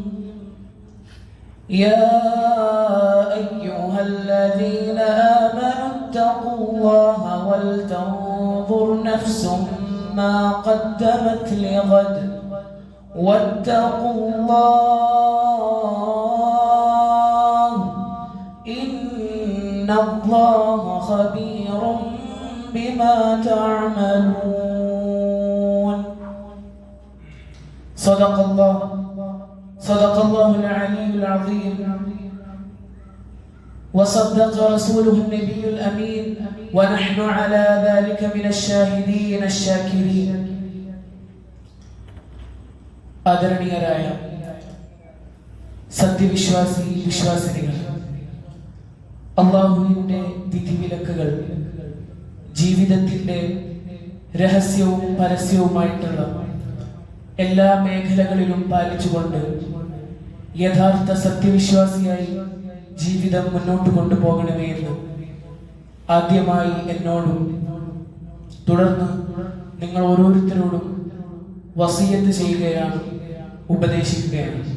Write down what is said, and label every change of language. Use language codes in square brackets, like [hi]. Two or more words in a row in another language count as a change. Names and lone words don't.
[ar] يا أيها الذين آمنوا اتقوا الله ولتنظر نفس ما قدمت لغد واتقوا الله إن الله خبير بما تعملون. صدق الله العلي العظيم، وصدق رسوله النبي الأمين، ونحن على ذلك من الشاهدين الشاكرين. [ml] ആദരണീയരായ സത്യവിശ്വാസി വിശ്വാസിനികൾ, അല്ലാഹുവിന്റെ വിധിവിലക്കുകൾ ജീവിതത്തിന്റെ രഹസ്യവും പരസ്യവുമായിട്ടുള്ള എല്ലാ മേഖലകളിലും പാലിച്ചുകൊണ്ട് യഥാർത്ഥ സത്യവിശ്വാസിയായി ജീവിതം മുന്നോട്ട് കൊണ്ടുപോകണമേ എന്ന് ആദ്യമായി എന്നോടും തുടർന്ന് നിങ്ങൾ ഓരോരുത്തരോടും വസിയത്ത് ചെയ്യുകയാണ്, ഉപദേശിക്കുകയാണ്.